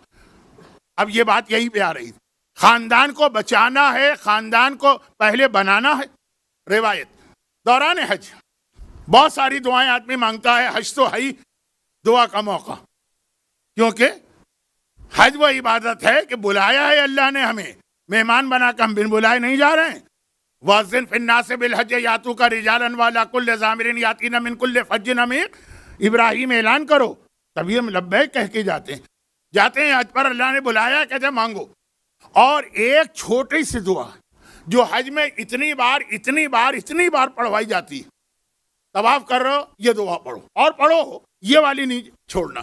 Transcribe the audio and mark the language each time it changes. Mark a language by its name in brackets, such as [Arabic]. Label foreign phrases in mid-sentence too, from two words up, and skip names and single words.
[Urdu] اب یہ بات یہی پہ آ رہی تھی, خاندان کو بچانا ہے, خاندان کو پہلے بنانا ہے. روایت دوران حج بہت ساری دعائیں آدمی مانگتا ہے, حج تو ہے ہی دعا کا موقع, کیونکہ حج وہ عبادت ہے کہ بلایا ہے اللہ نے ہمیں, مہمان بنا کے ہم بن بلائے نہیں جا رہے ہیں. [Arabic] وأذن في الناس بالحج يأتوك رجالا وعلى كل ضامر يأتين من كل فج عميق. [Urdu] ابراہیم اعلان کرو، تبھی ہم لبیک کہہ کے جاتے ہیں حج پر. اللہ نے بلایا، کہتے مانگو۔ اور ایک چھوٹی سی دعا جو حج میں اتنی بار پڑھوائی جاتی ہے، طواف کر رہے ہو یہ دعا پڑھو، اور پڑھو، یہ والی نہیں چھوڑنا.